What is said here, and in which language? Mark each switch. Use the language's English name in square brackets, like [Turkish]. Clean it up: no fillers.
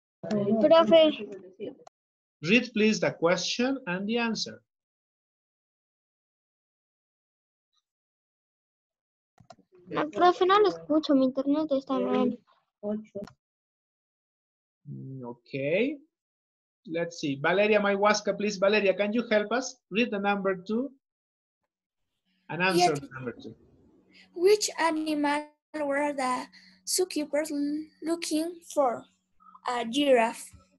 [Spanish] Profe, [English] Read please the question and the answer. [Spanish] no, profe, no lo escucho, mi internet está mal. [English] Okay. Let's see. Valeria Mayhuasca, please. Valeria, can you help us? Read the number 2 and answer the number 2. Which animal were the zookeepers looking for? A giraffe.